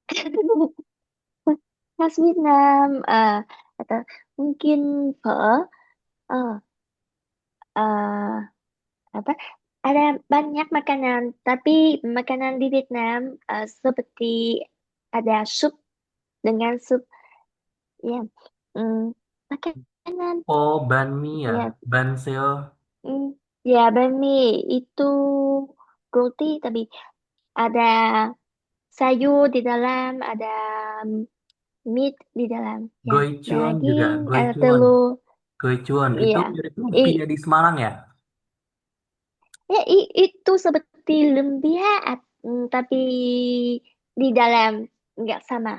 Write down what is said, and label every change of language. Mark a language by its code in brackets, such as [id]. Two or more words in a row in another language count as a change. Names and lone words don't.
[id] Khas Vietnam, atau mungkin phở, eh, eh, apa? Ada banyak makanan, tapi makanan di Vietnam seperti ada sup dengan sup, ya, hmm, makanan, Oh, banh mi ya, ya, banh seo. hmm, ya bánh mì itu roti, tapi ada sayur di dalam, ada meat di dalam, ya, Goichuan juga, daging, ada goichuan. telur, Goichuan itu ya. mirip I, lumpia di Semarang ya? itu seperti lumpia, tapi di dalam nggak sama.